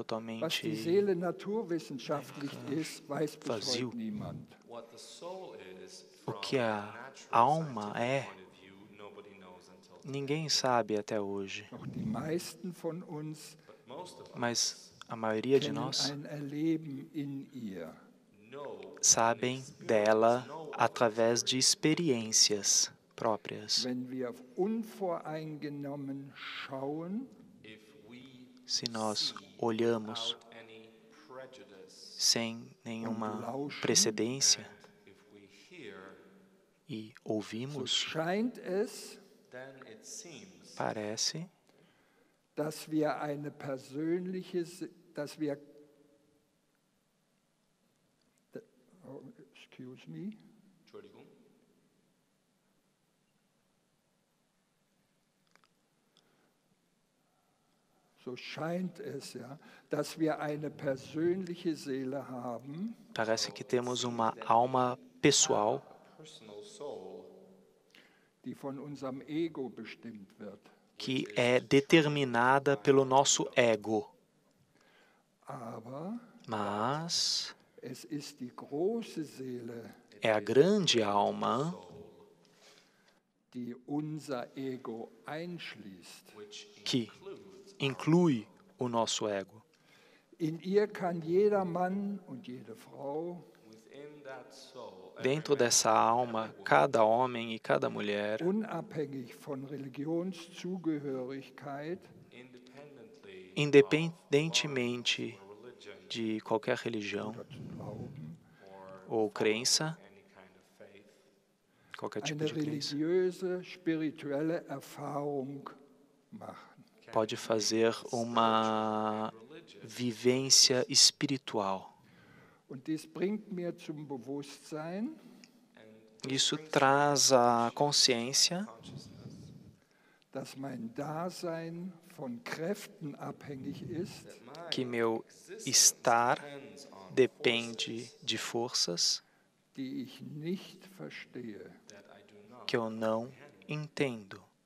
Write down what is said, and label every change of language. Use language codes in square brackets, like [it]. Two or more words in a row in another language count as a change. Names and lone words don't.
[pt] totalmente [de] die Seele naturwissenschaftlich ist, weiß bis [pt] vazio. [de] heute niemand. [en] What the soul is [pt] O [en] from [pt] que a [en] a natural [pt] alma [en] scientific [pt] é, [en] point of view, nobody knows until [pt] ninguém sabe até hoje, [de] Doch die meisten von uns [en] most of us [pt] mas a maioria de [de] kennen [pt] nós [de] ein Erleben in ihr. [en] know [pt] sabem dela através de experiências próprias. [de] Wenn wir unvoreingenommen schauen, [en] if we [pt] Se nós olhamos [en] without any prejudice, [pt] sem nenhuma precedência [en] if we hear, [pt] e [de] so [pt] ouvimos, [de] scheint es, [en] then it seems [pt] parece [de] dass wir eine persönliche, dass wir, [en] oh, excuse me, [de] Entschuldigung, so scheint es ja, dass wir eine persönliche Seele haben, [pt] parece que temos uma alma pessoal [en] personal soul [de] die von unserem Ego bestimmt wird. [pt] que é determinada pelo nosso ego, [de] Aber [pt] mas [de] es ist die große Seele, [pt] é a grande alma [de] die unser Ego einschließt. [pt] que inclui o nosso ego. [de] In ihr kann jeder Mann und jede Frau [en] within that soul, [pt] Dentro dessa alma, cada homem e cada mulher, [de] unabhängig von Religionszugehörigkeit [en] independently [pt] independentemente [en] of religion [pt] de qualquer religião [de] oder zu glauben, [pt] ou crença, [en] any kind of faith, [pt] qualquer tipo [de] eine [pt] de crença, [de] religiöse, spirituelle Erfahrung [pt] pode fazer uma vivência espiritual. Isso traz a consciência que meu estar depende de forças que eu não entendo.